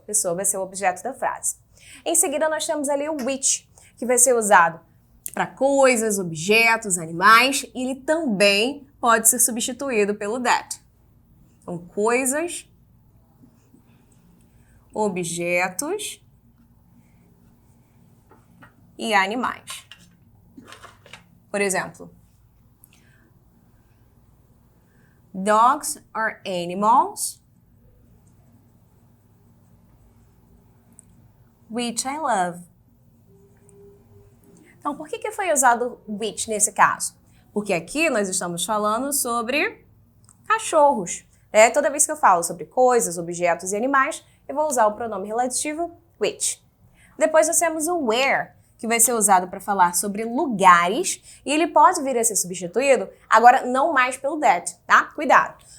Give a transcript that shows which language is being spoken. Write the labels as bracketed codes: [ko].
[pt] A pessoa vai ser o objeto da frase. Em seguida, nós temos ali o which, que vai ser usado para coisas, objetos, animais. E ele também pode ser substituído pelo that. Então, coisas, objetos e animais. Por exemplo, [en] dogs are animals which I love. [pt] Então, por que foi usado which nesse caso? Porque aqui nós estamos falando sobre cachorros. Toda vez que eu falo sobre coisas, objetos e animais, eu vou usar o pronome relativo which. Depois nós temos o where, que vai ser usado para falar sobre lugares, e ele pode vir a ser substituído, agora não mais pelo that, tá? Cuidado!